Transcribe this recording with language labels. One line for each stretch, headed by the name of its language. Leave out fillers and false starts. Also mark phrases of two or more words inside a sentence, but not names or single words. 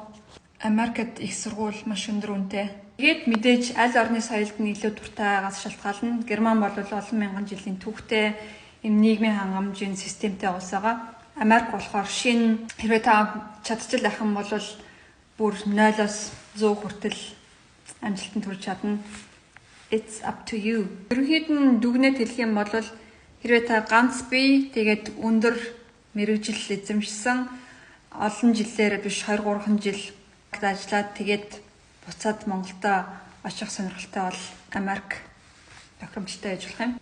Mongolian: Америкт их сургууль маш өндөр үнэтэй. Тэгээд мэдээж аль орны соёлд нь илүү дуртай байгаас шалтгаална. Герман бол олон мянган жилийн түүхтэй юм нийгмийн хангамжийн системтэй улс байгаа. Америк болохоор шинэ хэрвээ та чадчих байх юм бол бүр 0-оос 100 хүртэл амжилтанд хүрч чадна.
English: It's up to you.
Mongolian: Ерөнхийд нь дүгнэлт хэлэх юм бол хэрвээ та ганц бие тэгээд өндөр мэргэжил эзэмшсэн олон жилээр биш 2-3 жил ажиллаад тэгээд буцаад Монголдо очих сонирхолтой бол Америк тохиромжтой байж болох юм.